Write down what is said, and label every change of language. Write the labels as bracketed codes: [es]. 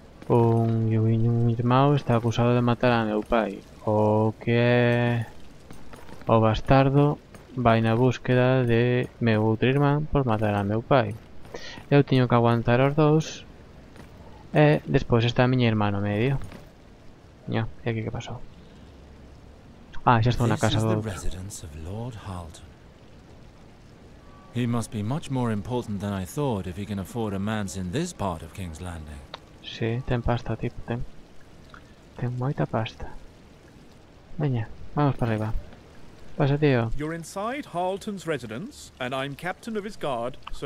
[gl] Un irmão está acusado de matar a meu pai, o que é o bastardo vai na búsqueda de meu outro irmán por matar a meu pai. Eu teño que aguantar os dous e despois está a miña irmá no medio. E aquí que pasou? Ah, xa estou na casa do outro. [en] He must be much more important than I thought if he can afford a manse in this part of King's Landing. [gl] Sí, ten pasta, tipo, ten moita pasta. Veña, vamos para arriba. Pasa, tío. [en] You're inside Harleton's residence, and I'm captain of his guard, Sir